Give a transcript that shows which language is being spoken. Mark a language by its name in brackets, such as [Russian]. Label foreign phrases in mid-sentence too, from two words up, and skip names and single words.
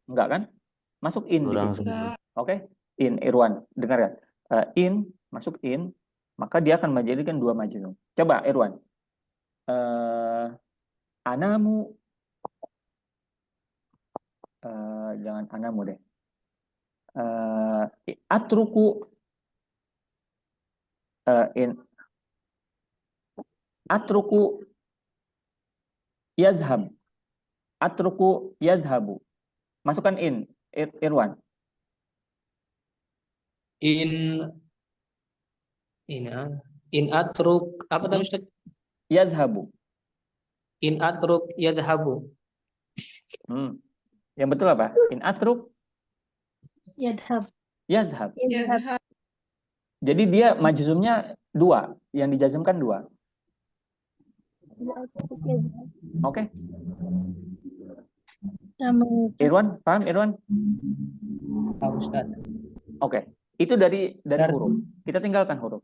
[Indonesian] Enggak kan? Masuk in di kurang situ. sempurna. Oke? In, Irwan. Dengar ya? In, masuk in, maka dia akan menjadikan dua majnun. Coba, Irwan. Anamu, jangan anamu deh. [Arabic] أتركُ، إنْ، أتركُ يذهب. أتركُ يذهبُ. [Indonesian] Masukkan in, Irwan. [Arabic] إن أترك [Indonesian] apa tadi Ustaz? Yadhabu. [Arabic] إن أترك يذهبُ. [Indonesian] Yang betul apa? [Arabic] إن أترك [Indonesian] Yadhab. yadhab. Yadhhab. Jadi dia majzumnya dua, yang dijazmkan dua. Oke? Sama Irwan, paham Irwan? Pak Ustaz. Oke. Itu dari huruf. Kita tinggalkan huruf.